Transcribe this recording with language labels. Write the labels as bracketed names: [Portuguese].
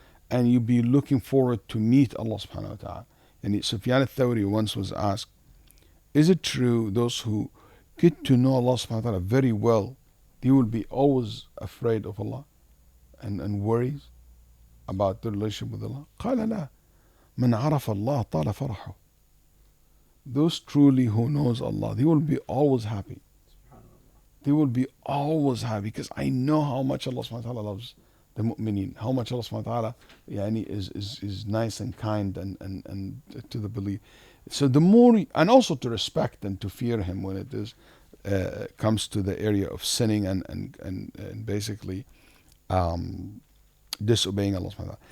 [English] And you be looking forward to meet Allah subhanahu wa ta'ala. And Sufyan al-Thawri once was asked, is it true those who get to know Allah subhanahu wa ta'ala very well, they will be always afraid of Allah and worries about their relationship with Allah? [Arabic] قال لا من عرف الله طال فرحه. [English] Those truly who knows Allah, they will be always happy. They will be always happy, because I know how much Allah subhanahu wa ta'ala loves the mu'mineen, how much Allah subhanahu wa ta'ala is nice and kind and to the belief. So the more, and also to respect and to fear Him when it is comes to the area of sinning and basically disobeying Allah subhanahu wa ta'ala.